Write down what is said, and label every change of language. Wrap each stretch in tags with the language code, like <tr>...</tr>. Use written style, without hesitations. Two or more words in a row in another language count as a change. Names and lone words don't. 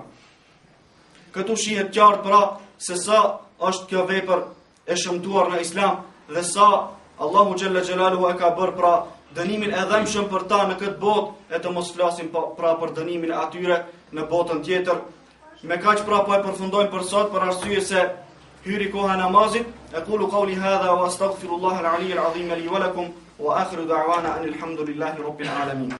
<sq>Këtu shihet qartë pra se sa është kjo vepër e shëmtuar në Islam dhe sa Allahu</sq> <ar>جل جلاله</ar> <sq>e ka bërë pra dënimin e dhëmshëm për ta në këtë botë, e të mos flasim pra për dënimin e atyre në botën tjetër. Me kaq pra po e përfundojmë për sot, për arsye se hyri koha e namazit.</sq> <ar>أقول قولي هذا وأستغفر الله العلي العظيم لي ولكم وآخر دعوانا أن الحمد لله رب العالمين.</ar>